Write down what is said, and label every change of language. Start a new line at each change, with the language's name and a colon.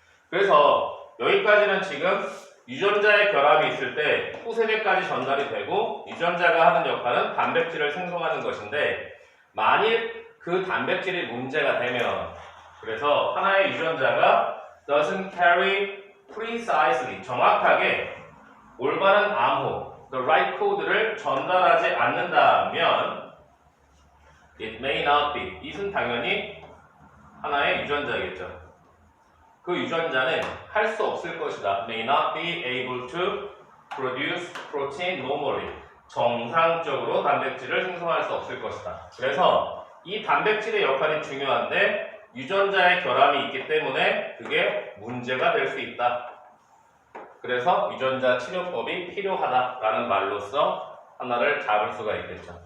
Korean: 그래서 여기까지는 지금 유전자의 결합이 있을 때 후세대까지 전달이 되고 유전자가 하는 역할은 단백질을 생성하는 것인데 만일 그 단백질이 문제가 되면 그래서 하나의 유전자가
English: doesn't carry precisely
Korean: 정확하게 올바른 암호
English: the right code를
Korean: 전달하지 않는다면
English: it may not be
Korean: 이는 당연히 하나의 유전자겠죠. 그 유전자는 할 수 없을 것이다.
English: may not be able to produce protein normally.
Korean: 정상적으로 단백질을 생성할 수 없을 것이다. 그래서 이 단백질의 역할이 중요한데 유전자의 결함이 있기 때문에 그게 문제가 될 수 있다. 그래서 유전자 치료법이 필요하다라는 말로써 하나를 잡을 수가 있겠죠.